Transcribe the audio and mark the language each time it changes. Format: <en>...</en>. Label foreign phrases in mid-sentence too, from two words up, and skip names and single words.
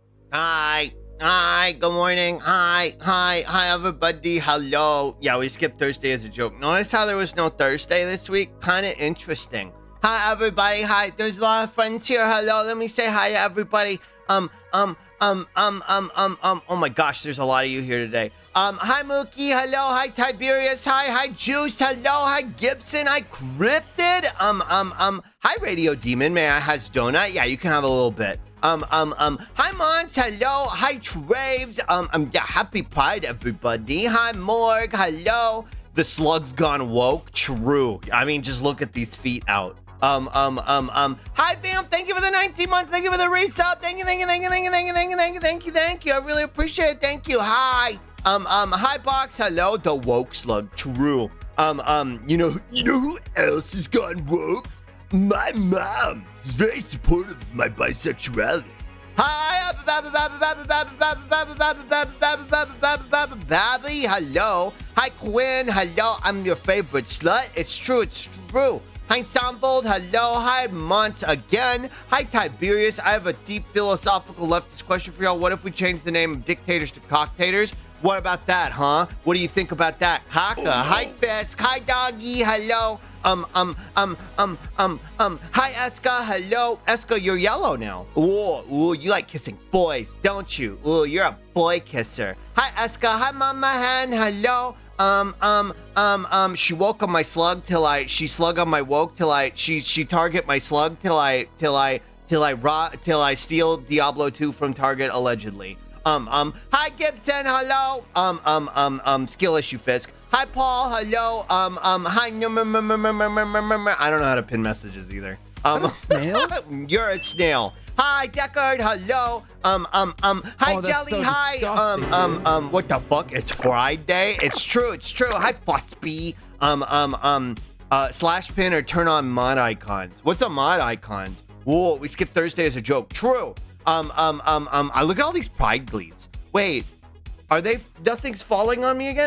<en>Hi. Hi. Good morning. Hi. Hi, everybody. Hello. Yeah, we skipped Thursday as a joke. Notice how there was no Thursday this week? Kind of interesting. Hi, everybody. Hi. There's a lot of friends here. Hello. Let me say hi to everybody. Oh my gosh, there's a lot of you here today. Hi, Mookie. Hello. Hi, Tiberius. Hi, Juice. Hello. Hi, Gibson. Hi, Cryptid. Hi, Radio Demon. May I has donut? Yeah, you can have a little bit. Hi, Mons. Hello. Hi, Traves. Yeah, happy Pride, everybody. Hi, Morg. Hello. The slug's gone woke. True. I mean, just look at these feet out. Hi, fam. Thank you for the 19 months. Thank you for the resub. Thank you. I really appreciate it. Thank you. Hi. Hi, Box. Hello. The woke slug. True. You know who else has gone woke? My mom. She's very supportive of my bisexuality. Hi, Babby. Hello. Hi, Quinn. Hello. I'm your favorite slut. It's true. Hi, Sambold. Hello. Hi, Mont again. Hi, Tiberius. I have a deep philosophical leftist question for y'all. What if we change the name of dictators to cocktators? What about that, huh? What do you think about that? Kaka. Oh, no. Hi, Fisk. Hi, Doggy. Hello. Hi, Eska. Hello. Eska, you're yellow now. Ooh, you like kissing boys, don't you? Ooh, you're a boy kisser. Hi, Eska. Hi, Mama Hen. Hello. She woke on my slug she slug on my woke she target my slug till I steal Diablo 2 from Target allegedly. Hi, Gibson. Hello. Skill issue Fisk. Hi, Paul. Hello. Hi. I don't know how to pin messages either. I'm a snail? You're a snail. Hi, Deckard. Hello. Hi, Jelly. So hi. What the fuck? It's Friday. It's true. Hi, Fussby. Slash pin or turn on mod icons. What's a mod icon? Whoa, we skipped Thursday as a joke. True. I look at all these pride glees. Wait, nothing's falling on me again?</en>